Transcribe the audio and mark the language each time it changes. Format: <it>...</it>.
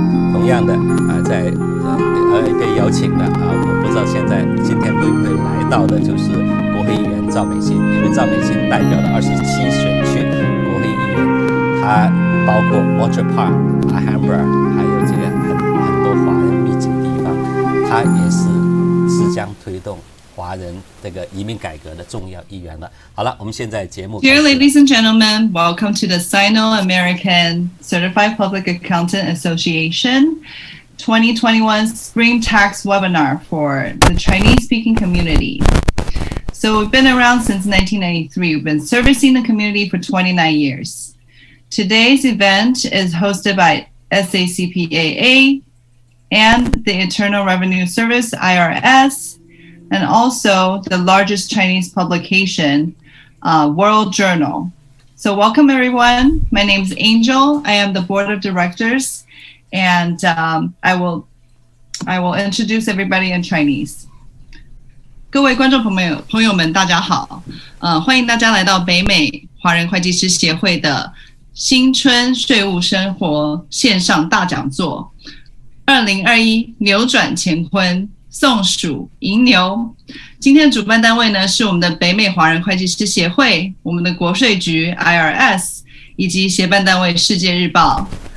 <zh>同样的在被邀请的我不知道今天会不会来到的就是国会议员赵美心，因为赵美心代表了27选区国会议员，他包括 Orchard Park、Alhambra 还有这个很多华人密集地方，他也是将推动华人这个移民改革的重要一员了。好了，我们现在节目。</zh> <en>Dear ladies and gentlemen, welcome to the Sino-American Certified Public Accountant Association 2021 Spring Tax Webinar for the Chinese-speaking community. So we've been around since 1993. We've been servicing the community for 29 years. Today's event is hosted by SACPAA and the Internal Revenue Service, IRS, and also the largest Chinese publication, World Journal. So welcome everyone. My name is Angel. I am the board of directors, and I will introduce everybody in Chinese.</en> <zh>各位观众朋友们，大家好。欢迎大家来到北美华人会计师协会的新春税务生活线上大讲座。2021扭转乾坤松鼠、银牛。今天的主办单位呢是我们的北美华人会计师协会、我们的国税局 IRS 以及协办单位世界日报。</zh>